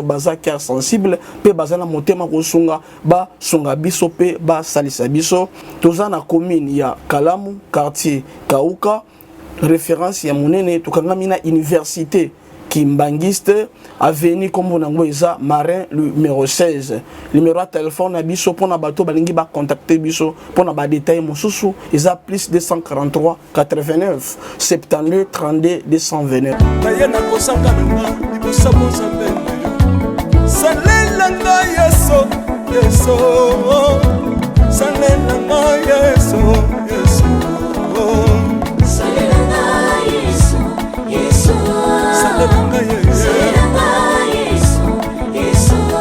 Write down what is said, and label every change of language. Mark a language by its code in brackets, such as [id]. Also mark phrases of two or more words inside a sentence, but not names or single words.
[ln] baza [fr] cœur sensible [ln] pe bazana motema kosunga ba sunga biso pe ba salisa biso toza na commune ya Kalamu quartier Kauka référence ya monene tokanga mina université Kimbangiste avenue Kombo nango eza Marin numéro 16 [fr] numéro de téléphone [ln] na biso pona bato balingi ba contacter biso pona ba détail mosusu eza plus 243 89 72 32 229 Tayena kosanga nanga libosa mozambe Salelanga yeso yeso Salelanga yeso yeso Salelanga yeso yeso Salelanga yeso yeso